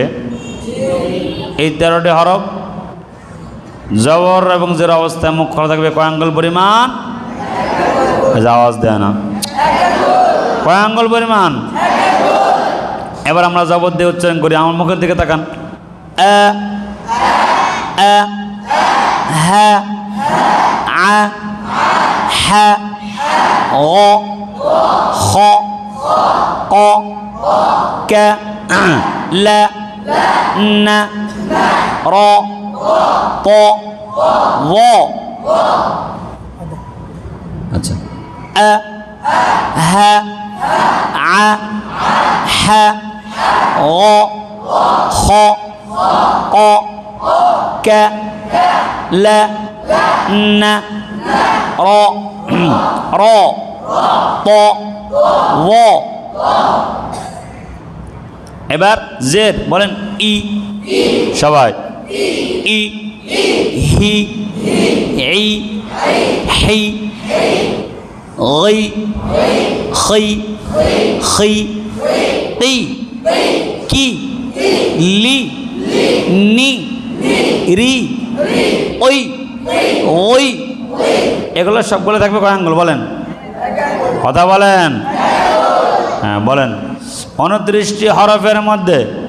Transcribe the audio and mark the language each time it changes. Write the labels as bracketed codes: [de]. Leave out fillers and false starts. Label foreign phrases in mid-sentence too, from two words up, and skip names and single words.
[bn] এই 13টি হরফ জবর এবং জের অবস্থায় মুখ খোলা থাকবে কয় আঙ্গুল পরিমাণ? আওয়াজ দেয় না। কয় আঙ্গুল পরিমাণ? এবার আমরা জবর দিয়ে উচ্চারণ করি, আমার মুখের দিকে তাকান। আ, আ, হা, আ, হা, গ, খ, ক, ক, লা, না, র, ত, ظ। আচ্ছা, আ, হা, আ, হা, গ, খ, ক, ক, [ar] ك لا ن را را ط ظ [bn] এবার জের বলেন ই সবাই ই হি ই হি [ar] غي خي خي قي [bn] কি লি নি রি ওই ওই এগুলো সবগুলো থাকবে কয় আঙ্গুল বলেন কথা বলেন হ্যাঁ বলেন 29টি হরফের মধ্যে